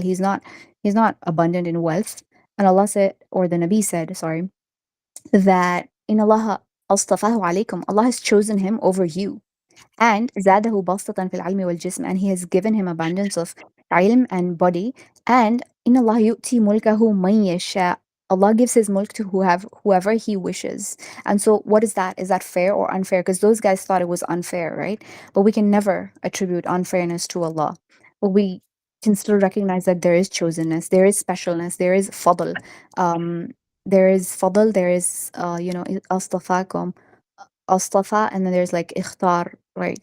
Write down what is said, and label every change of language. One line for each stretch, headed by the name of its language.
English: He's not abundant in wealth. And Allah said, or the Nabi said, sorry, that
Arabic: in Allah astafahu alaykum,
English: Allah has chosen him over you. And
Arabic: زاده بسطة في العلم والجسم,
English: and He has given him abundance of ilm and body.
Arabic: And إن الله يؤتي ملكه من يشاء.
English: Allah gives His mulk to whoever He wishes. And so, what is that? Is that fair or unfair? Because those guys thought it was unfair, right? But we can never attribute unfairness to Allah. But we can still recognize that there is chosenness, there is specialness, there is fadl. Um, there is fadl, there is, astafakum, astafa, and then there's like ikhtar, right?